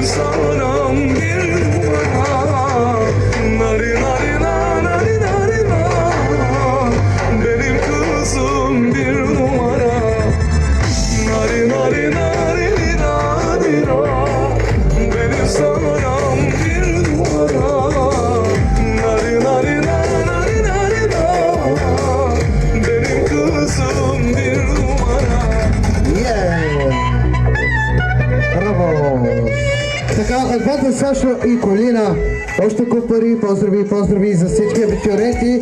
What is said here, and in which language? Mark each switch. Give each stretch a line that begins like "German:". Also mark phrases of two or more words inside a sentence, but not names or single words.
Turkish: sonum bir numara Nari nari nari nari benim kuzum bir numara Nari nari nari nari benim sonum bir numara Nari nari nari nari benim kuzum bir numara
Bulgarian: Браво! Така, от двата Сашо и Колина, още куп пари, поздрави за всички абитуриенти.